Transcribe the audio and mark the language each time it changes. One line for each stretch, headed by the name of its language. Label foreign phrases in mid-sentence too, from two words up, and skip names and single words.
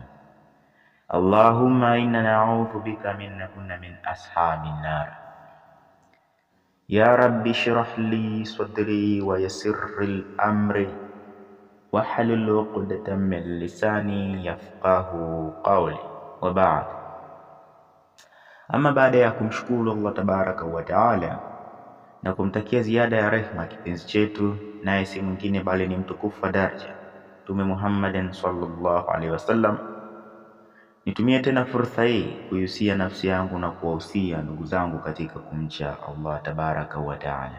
Arabic: اللهم إنا نعوذ بك من نكون من أصحاب النار. يا رب اشرح لي صدري ويسر الأمر واحلل عقدة من لساني يفقه قولي. وبعد.
Swahili: Ama baada ya kumshukuru
Arabic: الله تبارك وتعالى
Swahili: na kumtakia ziada ya rehma kipenzi chetu, naye si mwingine bali ni mtukufu wa daraja Mtume Muhammadin
Arabic: صلى الله عليه وسلم,
Swahili: nitumie tena fursa hii kuhusia nafsi yangu na kuwahusia ndugu zangu katika kumcha
Arabic: الله تبارك وتعالى.